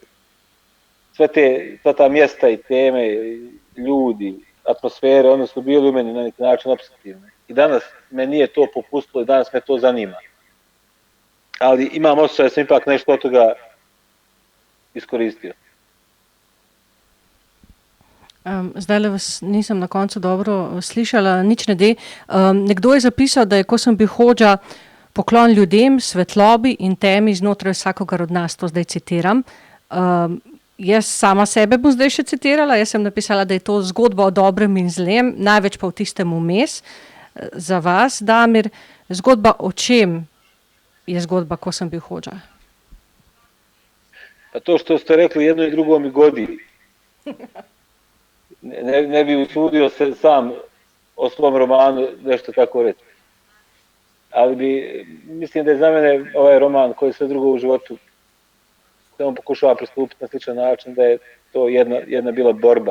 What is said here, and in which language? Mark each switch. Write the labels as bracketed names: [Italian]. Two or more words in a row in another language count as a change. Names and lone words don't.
[Bosnian] Sva ta mjesta i teme, ljudi, atmosfere, one su bili u meni na neki način opsetivne. I danas me nije to popustilo i danas me to zanima. Ali imam osjećaj da sam ipak nešto od toga iskoristio. [Slovenian] Zdaj le vas nisem na koncu dobro slišala, nič ne de. Nekdo je zapisal, da je, ko sem bil hodža, poklon ljudem, svetlobi in temi znotraj vsakogar od nas, to zdaj citiram. Jaz sama sebe bom zdaj še citirala, jaz sem napisala, da je to zgodba o dobrem in zlem, največ pa v tistem vmes. Za vas, Damir, zgodba o čem je zgodba, ko sem bil hodža? [Bosnian] Pa to što ste rekli, jedno i drugo mi godi. Ne bi usudio se sam o svom romanu nešto tako reći. Ali mislim da je za mene ovaj roman, koji sve drugo u životu, da on pokušava pristupiti na sličan način, da je to jedna bila borba.